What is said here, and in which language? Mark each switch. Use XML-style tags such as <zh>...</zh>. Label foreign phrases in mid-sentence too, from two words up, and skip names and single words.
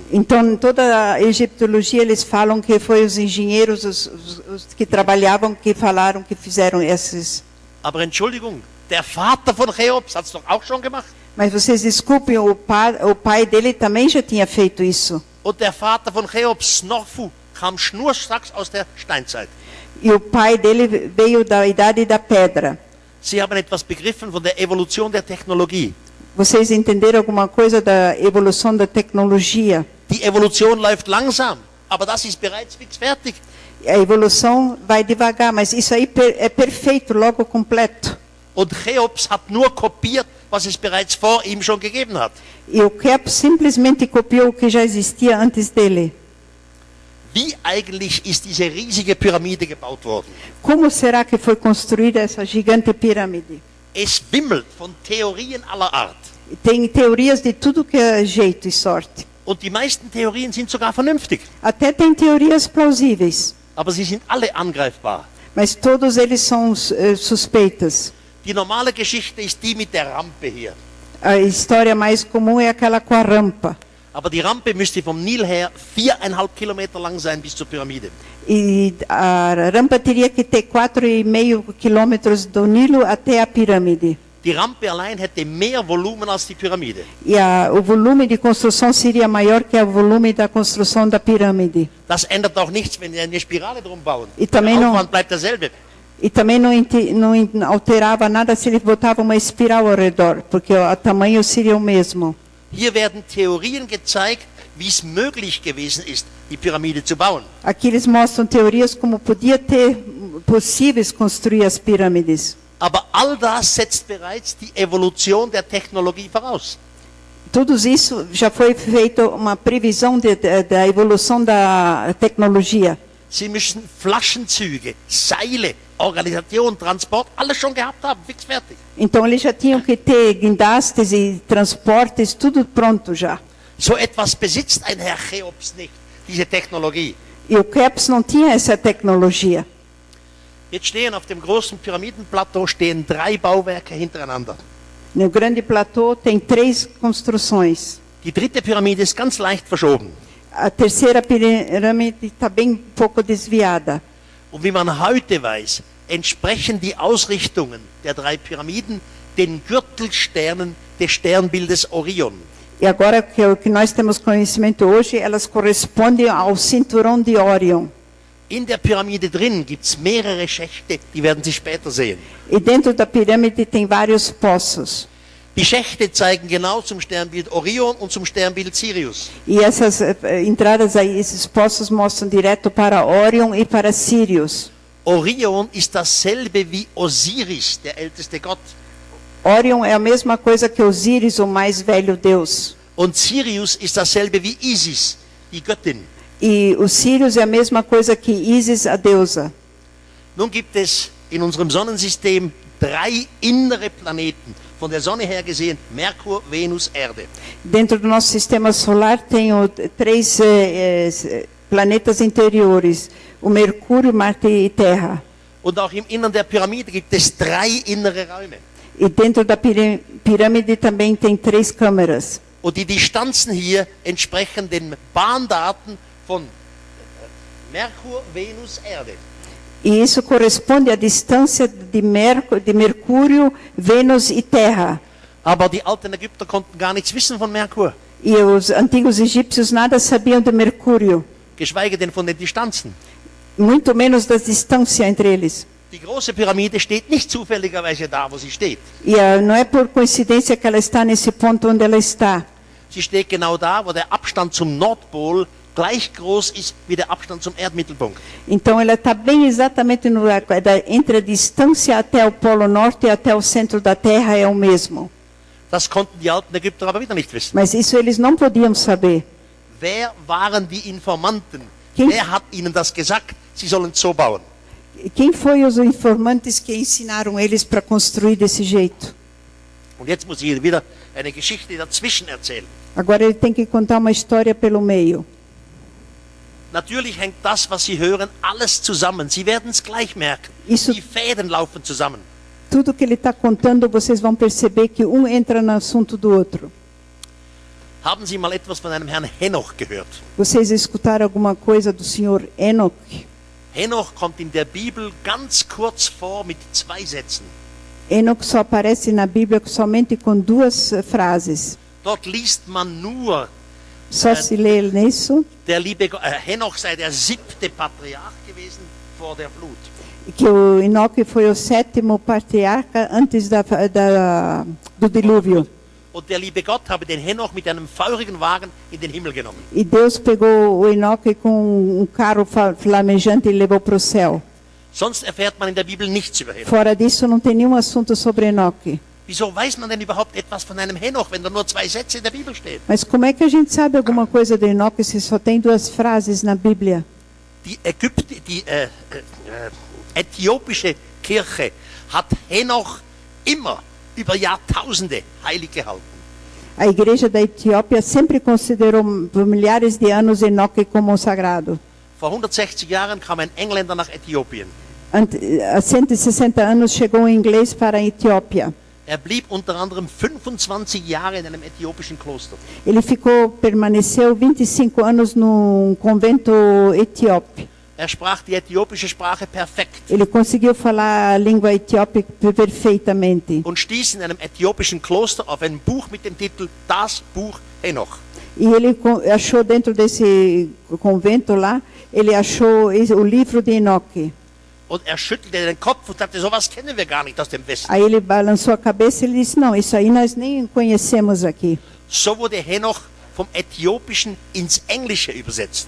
<pt>Então, em toda a egiptologia, eles falam que foi os engenheiros os que trabalhavam, que falaram, que fizeram esses.</pt> <de>Aber Entschuldigung, der Vater von Cheops hat es doch auch schon gemacht.</de> <pt>Mas vocês desculpem, o pai dele também já tinha feito isso.</pt> <de>Und der Vater von Cheops, Snorfu, kam schnurstracks aus der Steinzeit.</de> <pt>E o pai dele veio da idade da pedra.</pt> <de>Sie haben etwas begriffen von der Evolution der Technologie.</de> <pt>Vocês entenderam alguma coisa da evolução da tecnologia?</pt> <de>Die Evolution läuft langsam, aber das ist bereits fix fertig.</de> <pt>A evolução vai devagar, mas isso aí é perfeito, logo completo.</pt> <de>Und Cheops hat nur kopiert, was es bereits vor ihm schon gegeben hat.</de> <pt>E o Quéops simplesmente copiou o que já existia antes dele.</pt> <de>Wie eigentlich ist diese riesige Pyramide gebaut worden?</de> <pt>Como será que foi construída essa gigante pirâmide?</pt> <de>Es wimmelt von Theorien aller Art.</de> <pt>Tem teorias de tudo que é jeito e sorte.</pt> <de>Und die meisten Theorien sind sogar vernünftig.</de> <pt>Até tem teorias plausíveis.</pt> <de>Aber sie sind alle angreifbar.</de> <pt>Mas todos eles são suspeitas.</pt> <de>Die normale Geschichte ist die mit der Rampe hier.</de> <pt>A história mais comum é aquela com a rampa.</pt> <de>Aber die Rampe müsste vom Nil her 4,5 Kilometer lang sein bis zur Pyramide.</de> <pt>E a rampa teria que ter 4,5 quilômetros do Nilo até a pirâmide.</pt> <de>Die Rampe allein hätte mehr Volumen als die Pyramide.</de> <pt>E o volume de construção seria maior que o volume da construção da pirâmide.</pt> <de>Das ändert auch nichts, wenn wir eine Spirale drum bauen.</de> <pt>E também</pt> <de>Der Aufwand bleibt derselbe.</de> <pt>E também não alterava nada se ele botava uma espiral ao redor, porque o tamanho seria o mesmo.</pt> <de>Hier werden Theorien gezeigt, wie es möglich gewesen ist, die Pyramide zu bauen.</de> <pt>Aqui eles mostram teorias como podia ter possíveis construir as pirâmides.</pt> <de>Aber all das setzt bereits die Evolution der Technologie voraus.</de> <pt>Tudo isso já foi feito uma previsão da evolução da tecnologia.</pt> <de>Sie müssen Flaschenzüge, Seile, Organisation, Transport, alles schon gehabt haben, fix fertig.</de> <pt>Então eles já tinham que ter guindastes e transportes, tudo pronto já.</pt> <de>So etwas besitzt ein Herr Cheops nicht, diese Technologie.</de> <pt>E o Cheops não tinha essa tecnologia.</pt> <de>Jetzt stehen auf dem großen Pyramidenplateau 3 Bauwerke hintereinander.</de> <pt>No grande platô tem 3 construções.</pt> <de>Die dritte Pyramide ist ganz leicht verschoben.</de> <pt>A terceira pirâmide está bem pouco desviada.</pt> <de>Und wie man heute weiß, entsprechen die Ausrichtungen der 3 Pyramiden den Gürtelsternen des Sternbildes Orion.</de> <pt>E agora o que nós temos conhecimento hoje, elas correspondem ao cinturão de Orion.</pt> <de>In der Pyramide drin gibt es mehrere Schächte, die werden Sie später sehen.</de> <pt>E dentro da pirâmide tem vários poços.</pt> <de>Die Schächte zeigen genau zum Sternbild Orion und zum Sternbild Sirius.</de> <pt>E essas entradas aí, esses poços mostram direto para Orion e para Sirius.</pt> <de>Orion ist dasselbe wie Osiris, der älteste Gott.</de> <pt>Orion é a mesma coisa que Osíris, o mais velho deus.</pt> <de>Und Sirius ist dasselbe wie Isis, die Göttin.</de> <pt>E o Sirius é a mesma coisa que Isis, a deusa.</pt> <de>Nun gibt es in unserem Sonnensystem 3 innere Planeten. Von der Sonne her gesehen, Merkur, Venus, Erde.</de> <pt>Dentro do nosso sistema solar tem 3 planetas interiores, o Mercúrio, Marte e Terra.</pt> <de>Und auch im Innern der Pyramide gibt es 3 innere Räume.</de> <pt>E dentro da pirâmide também tem 3 câmeras.</pt> <de>Und die Distanzen hier entsprechen den Bahndaten von Merkur, Venus, Erde.</de> <pt>E isso corresponde à distância de Mercúrio, Vênus e Terra.</pt> <de>Aber die alten Ägypter konnten gar nichts wissen von Merkur,</de> <pt>E os antigos egípcios nada sabiam de Mercúrio,</pt> <de>geschweige denn von den Distanzen.</de> <pt>muito menos da distância entre eles.</pt> <de>Die große Pyramide steht nicht zufälligerweise da, wo sie steht.</de> <pt>E não é por coincidência que ela está nesse ponto onde ela está.</pt> <de>Sie steht genau da, wo der Abstand zum Nordpol gleich groß ist wie der Abstand zum Erdmittelpunkt.</de> <pt>Então ela está bem exatamente no lugar, entre a distância até o Polo Norte e até o centro da Terra é o mesmo.</pt> <de>Das konnten die alten Ägypter aber wieder nicht wissen.</de> <pt>Mas isso eles não podiam saber.</pt> <de>Wer waren die Informanten?</de> <pt>Quem-</pt> <de>Wer hat ihnen das gesagt? Sie sollen so bauen.</de> <pt>Quem foi os informantes que ensinaram eles para construir desse jeito?</pt> <de>Und jetzt muss ich wieder eine Geschichte dazwischen erzählen.</de> <pt>Agora ele tem que contar uma história pelo meio.</pt> <de>Natürlich hängt das, was Sie hören, alles zusammen. Sie werden es gleich merken.</de> <pt>Isso-</pt> <de>Die Fäden laufen zusammen.</de> <pt>Tudo que ele está contando, vocês vão perceber que um entra no assunto do outro.</pt> <de>Haben Sie mal etwas von einem Herrn Henoch gehört?</de> <pt>Vocês escutaram alguma coisa do senhor Enoch?</pt> <de>Henoch kommt in der Bibel ganz kurz vor mit 2 Sätzen.</de> <pt>Enoch só aparece na Bíblia somente com 2 frases.</pt> <de>Dort liest man nur,</de> <pt>Só se lê nisso</pt> <de>der liebe Henoch sei der 7. Patriarch gewesen vor der Flut.</de> <pt>que o Enoque foi o 7º patriarca antes do dilúvio.</pt> <de>Und der liebe Gott habe den Henoch mit einem feurigen Wagen in den Himmel genommen.</de> <pt>E Deus pegou o Enoque com um carro flamejante e levou para o céu.</pt> <de>Sonst erfährt man in der Bibel nichts über Henoch.</de> <pt>Fora disso, não tem nenhum assunto sobre Enoque.</pt> <de>Wieso weiß man denn überhaupt etwas von einem Henoch, wenn da nur 2 Sätze in der Bibel stehen?</de> <pt>Mas como é que a gente sabe alguma coisa do Enoque se só tem 2 frases na Bíblia?</pt> <de>Die äthiopische Kirche hat Henoch immer über Jahrtausende heilig gehalten.</de> <pt>A igreja da Etiópia sempre considerou por milhares de anos Enoque como sagrado.</pt> <de>Vor 160 Jahren kam ein Engländer nach Äthiopien.</de> <pt>Há 160 anos chegou um inglês para a Etiópia.</pt> <de>Blieb unter anderem 25 Jahre in einem äthiopischen Kloster.</de> <pt>Ele permaneceu 25 anos num convento etíope.</pt> <de>Sprach die äthiopische Sprache perfekt</de> <pt>Ele conseguiu falar a língua etíope perfeitamente.</pt> <de>und stieß in einem äthiopischen Kloster auf ein Buch mit dem Titel Das Buch Henoch.</de> <pt>E ele achou dentro desse convento lá, ele achou o livro de Enoque.</pt> <de>Und schüttelte den Kopf und sagte, sowas kennen wir gar nicht aus dem Westen.</de> <pt>Aí ele balançou a cabeça e ele disse, não, isso aí nós nem conhecemos aqui.</pt> <de>So wurde Henoch vom Äthiopischen ins Englische übersetzt.</de>